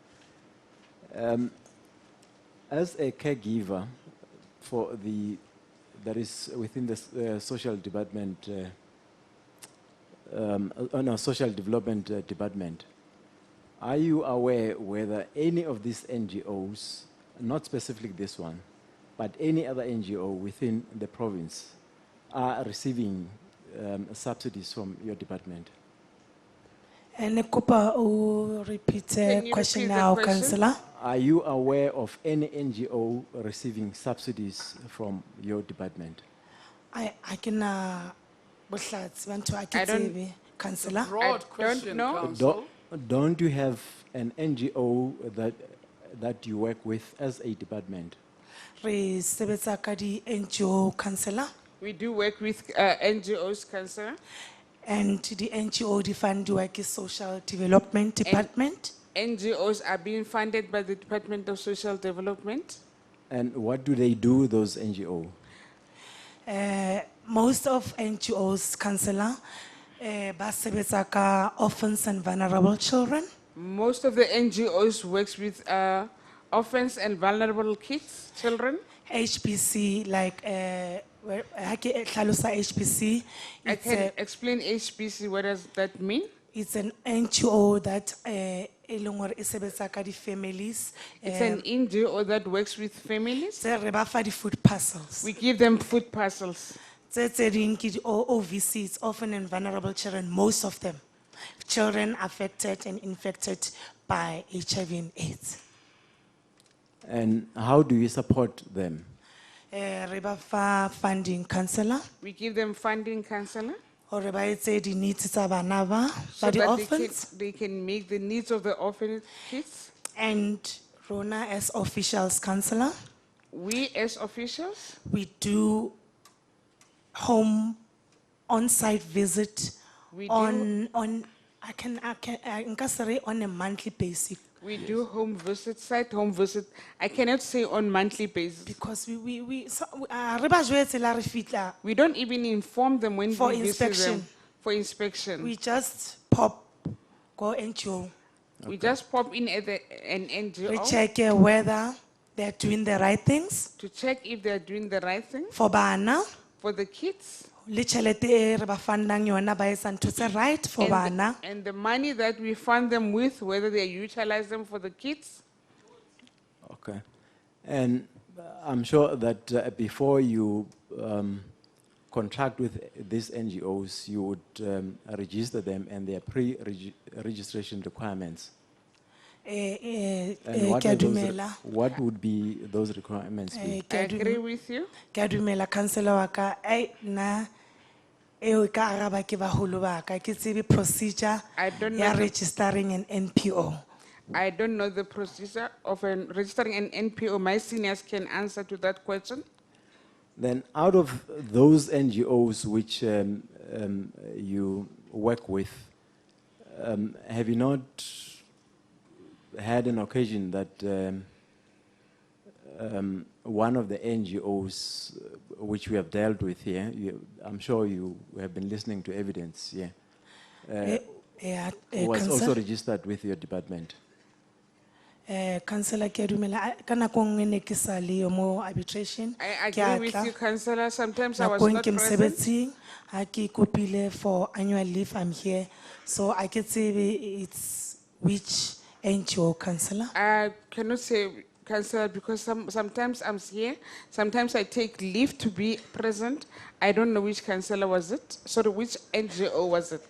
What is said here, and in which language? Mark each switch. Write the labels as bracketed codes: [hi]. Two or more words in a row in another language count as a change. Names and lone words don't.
[en] As a caregiver for that is within the social department, social development department, are you aware whether any of these NGOs, not specifically this one, but any other NGO within the province, are receiving subsidies from your department? And Kupa, repeat Can the you question repeat the now, question? councillor. Are you aware of any NGO receiving subsidies from your department? I can, [st] bohlatsi, bantu a ke [en] I don't- [st] tsebe, councillor. [en] Broad don't question, know. Council. Don't you have an NGO that you work with as a department? [st] Re sebetsa ka di NGO, councillor. [en] We do work with NGOs, Councillor. [st] And the NGO di fundiwa ke [en] social development department. NGOs are being funded by the Department of Social Development. And what do they do, those NGO? Most of NGOs, councillor, [st] ba sebetsa ka [en] orphans and vulnerable children. Most of the NGOs works with orphans and vulnerable kids, children. HBC, like, [st] ha ke hlalosa HBC, [en] I it's can a- explain HBC, what does that mean? it's an NGO that [st] e leng hore e sebetsa ka di families. [en] It's an NGO that works with families. [st] Tse re ba fa di food parcels. [en] We give them food parcels. [st] Tse ding ke di OVC, [en] it's orphan and vulnerable children, most of them. Children affected and infected by HIV and AIDS. And how do you support them? Re ba fa funding, councillor, We give them funding, Councillor, [st] hore ba etse di needs tsa bana ba [en] so [st] di [en] that orphans. they can make the needs of the orphan kids. And Rona as officials, councillor, We as officials, we do home on-site visit We on, [st] nka se re [en] on a monthly basis. we do home visit, site home visit. I cannot say on monthly basis. [st] Because re ba jwetse la re fitla, [en] We don't even inform them when For we visit inspection. them for inspection. we just pop, go NGO. We just pop in at an We NGO check whether they're doing the right things to check if they're doing the right thing for bana. for the kids. [st] Le tšhelete e re ba fandang yona ba etsa ntho tse right for bana. [en] And the money that we fund them with, whether they utilize them for the kids. Okay. And I'm sure that before you contract with these NGOs, you would register them and their pre-registration requirements. And [st] Ke a dumela. [en] what would be those requirements be? I agree with you. [st] Ke a dumela councillor wa ka, na eo e ka araba ke baholo ba ka, ke tsebe procedure [en] I don't [st] ya [en] know the- registering an NPO. I don't know the procedure of registering an NPO. My seniors can answer to that question. Then out of those NGOs which you work with, have you not had an occasion that one of the NGOs which we have dealt with here, I'm sure you have been listening to evidence here, Yeah, was also councillor. registered with your department? [st] councillor ke a dumela ka nako nngwe ne ke sa le yo mo arbitration. [en] I [st] Ke a [en] agree with [st] tla. [en] you, Councillor. Sometimes I was [st] Nako [en] not [st] ke [en] present. [st] mosebetsing, ha ke kopile [en] for annual leave, I'm here. So I can say it's which NGO, councillor? I cannot say, Councillor, because sometimes I'm here, sometimes I take leave to be present. I don't know which councillor was it. Sorry, which NGO was it?